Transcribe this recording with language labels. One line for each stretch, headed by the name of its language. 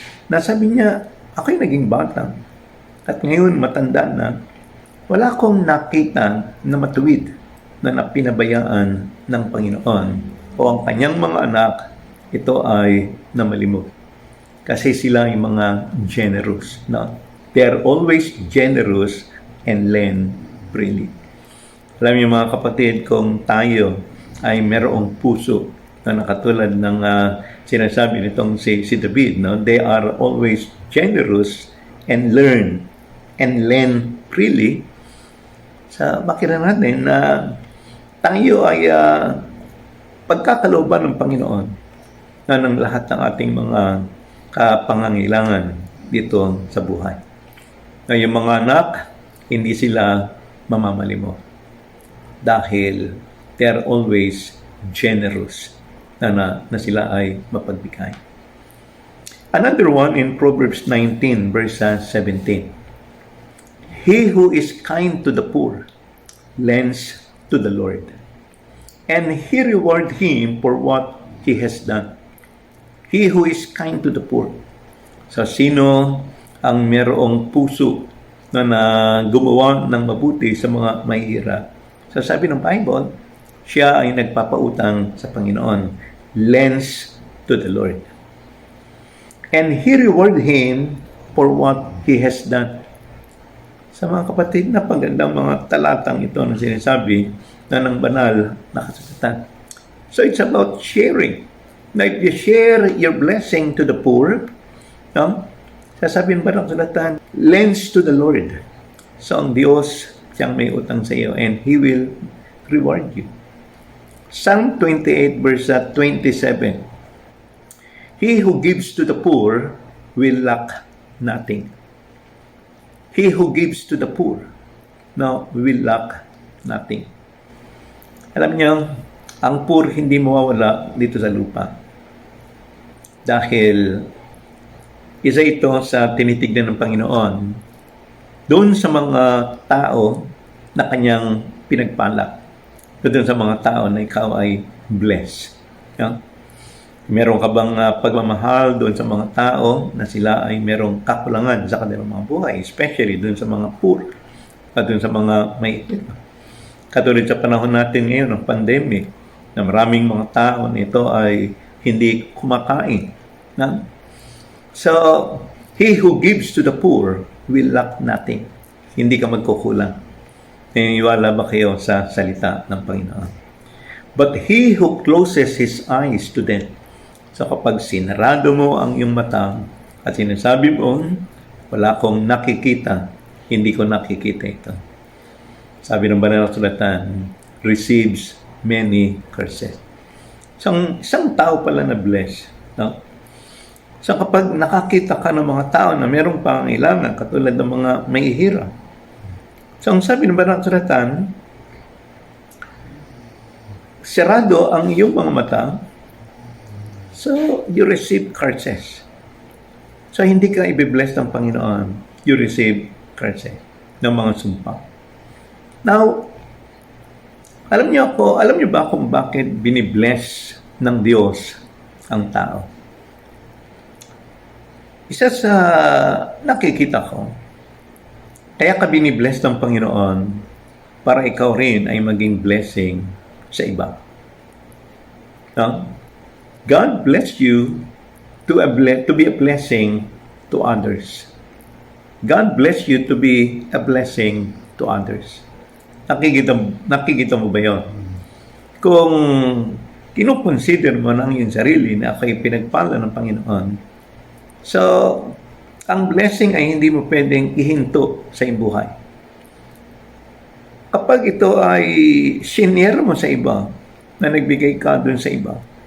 Filipino: Nasabi niya, ako'y naging bata at ngayon matanda na, wala akong nakita na matuwid na napinabayaan ng Panginoon o ang kanyang mga anak, ito ay namalimot. Kasi sila ay mga generous. No?
English: They are always generous and lend freely.
Filipino: Alam niyo mga kapatid, kung tayo ay merong puso na nakatulad ng sinasabi nitong si David, no?
English: They are always generous and learn and lend freely.
Filipino: Sa makita natin na tayo ay pagkakalooban ng Panginoon na ng lahat ng ating mga kapangangailangan dito sa buhay. Na yung mga anak, hindi sila mamamalimot dahil
English: they are always generous
Filipino: na sila ay mapagbigay.
English: Another one in Proverbs 19 verse 17. He who is kind to the poor lends to the Lord, and He reward him for what he has done. He who is kind to the poor.
Filipino: So, sino ang merong puso na gumawa ng mabuti sa mga mahihirap? So, sabi ng Bible, siya ay nagpapautang sa Panginoon.
English: Lends to the Lord. And He reward him for what he has done.
Filipino: Sa mga kapatid, napagandang mga talatang ito na sinasabi na ng banal na kasagutan.
English: So, it's about sharing. Now, if you share your blessing to the poor, no?
Filipino: Sasabihin ba ng kasulatan,
English: lends to the Lord.
Filipino: So, ang Diyos, siyang may utang sa iyo
English: and He will reward you. Psalm 28 verse 27. He who gives to the poor will lack nothing. He who gives to the poor, no, will lack nothing.
Filipino: Alam niyo, ang poor hindi mawawala dito sa lupa. Dahil isa ito sa tinitignan ng Panginoon doon sa mga tao na kanyang pinagpalak. Doon sa mga tao na ikaw ay blessed. Yeah? Meron ka bang pagmamahal doon sa mga tao na sila ay merong kakulangan sa kanilang mga buhay, especially doon sa mga poor at doon sa mga may ito. Katulad sa panahon natin ngayon ng pandemic, na maraming mga tao nito ay hindi kumakain. Na?
English: So, he who gives to the poor will lack nothing.
Filipino: Hindi ka magkukulang. Naniniwala ba kayo sa salita ng Panginoon?
English: But he who closes his eyes to them,
Filipino: so kapag sinarado mo ang iyong mata at sinasabi mo, wala akong nakikita, hindi ko nakikita ito. Sabi ng banal na sulatan,
English: receives many curses.
Filipino: Isang tao pala na bless. No? So kapag nakakita ka ng mga tao na mayroong pangangailangan, katulad ng mga may ihirap, so, ang sabi ng banal na sulatan, sarado ang iyong mga mata,
English: so you receive curses.
Filipino: So, hindi ka i-bless ng Panginoon,
English: you receive curses
Filipino: ng mga sumpa. Now, alam niyo ba kung bakit binibless ng Diyos ang tao? Isa sa nakikita ko, kaya ka binibless ng Panginoon para ikaw rin ay maging blessing sa iba. No?
English: God bless you to be a blessing to others. God bless you to be a blessing to others.
Filipino: Nakikita mo ba yun? Kung kinukonsider mo ng iyong sarili na ako'y pinagpala ng Panginoon, so, ang blessing ay hindi mo pwedeng ihinto sa iyong buhay. Kapag ito ay shinare mo sa iba, na nagbigay ka dun sa iba.